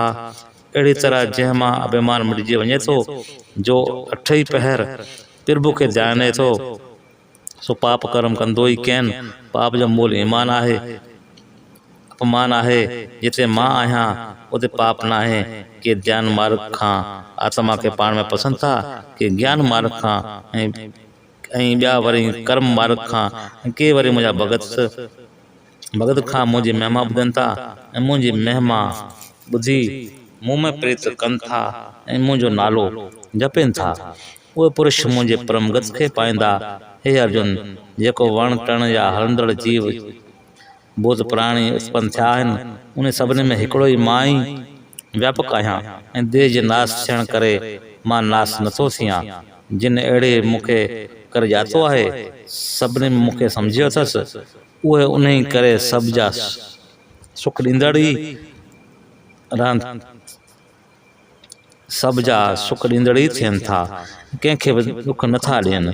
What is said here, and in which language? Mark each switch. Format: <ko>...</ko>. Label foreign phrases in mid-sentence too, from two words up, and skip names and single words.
<sd>अहिड़ी तरह जंहिं मां अभिमान मिटिजी वञे थो, जो अठई पहर प्रभु खे ध्याने थो, सो पाप कर्म कंदो ई केन। पाप जो मूल ईमान आहे, अपमान आहे। जिते मां आहियां उते पाप न आहे। के ध्यान मार्ग खां आत्मा खे पाण में पसंदि था, के ज्ञान मार्ग खां ऐं ॿिया वरी कर्म मार्ग खां, ऐं के वरी मुंहिंजा भगत खां मुंहिंजी महिमा ॿुधनि था ऐं मुंहिंजी महिमा ॿुधी मूं में प्रीत कनि था ऐं मुंहिंजो नालो जपनि था। उहे पुरुष मुंहिंजे परमगत खे पाईंदा। हे अर्जुन जेको वण टण या हलंदड़ जीव भूत प्राणी उत्पन्न थिया आहिनि, उन सभिनी में हिकिड़ो ई मां ई व्यापक आहियां ऐं देह जे नाश थियण करे मां नाश नथो थियां। जिन अहिड़े मूंखे करे जातो आहे, सभिनी में मूंखे सम्झियो अथसि, उहे उन ई करे सभ जा सुख ॾींदड़ ई रहनि, सभ जा सुख ॾींदड़ ई थियनि था, कंहिंखे बि दुख नथा ॾियनि।</sd>